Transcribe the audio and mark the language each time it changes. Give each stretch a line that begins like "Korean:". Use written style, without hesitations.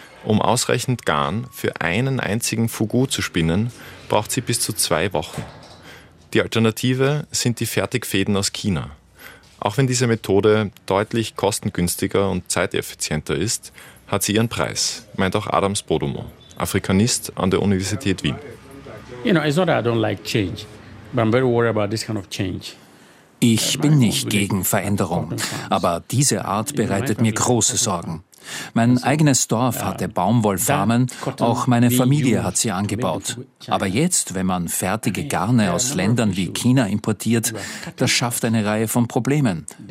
German: Um ausreichend Garn für einen einzigen Fugu zu spinnen, braucht sie bis zu 2 Wochen. Die Alternative sind die Fertigfäden aus China. Auch wenn diese Methode deutlich kostengünstiger und zeiteffizienter ist, hat sie ihren Preis, meint auch Adams Bodomo, Afrikanist an der Universität Wien.
English: You know, it's not that I don't like change, but I'm very worried about this kind of change.
German: Ich bin nicht gegen Veränderung, aber diese Art bereitet mir große Sorgen. Mein eigenes Dorf hatte Baumwollfarmen, auch meine Familie hat sie angebaut. Aber jetzt, wenn man fertige Garne aus Ländern wie China importiert, das schafft eine Reihe von Problemen.